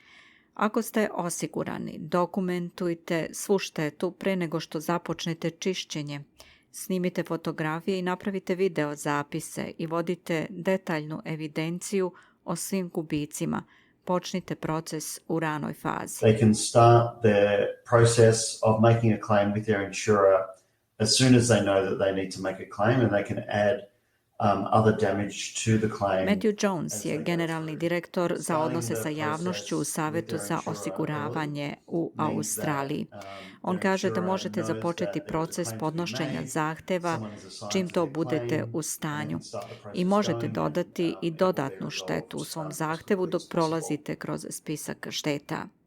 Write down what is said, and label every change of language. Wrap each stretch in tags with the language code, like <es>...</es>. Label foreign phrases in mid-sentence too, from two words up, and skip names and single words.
<sr>Ako ste osigurani, dokumentujte svu štetu pre nego što započnete čišćenje. Snimite fotografije i napravite video zapise i vodite detaljnu evidenciju o svim gubicima. Počnite proces u ranoj fazi.</sr> <en>They can start their process of making a claim with their insurer as soon as they know that they need to make a claim, and they can add other damage to the claim.</en> <sr>Matthew Jones je generalni direktor za odnose sa javnošću u Savetu za osiguravanje u Australiji. On kaže da možete započeti proces podnošenja zahteva čim to budete u stanju i možete dodati i dodatnu štetu u svom zahtevu dok prolazite kroz spisak šteta.</sr>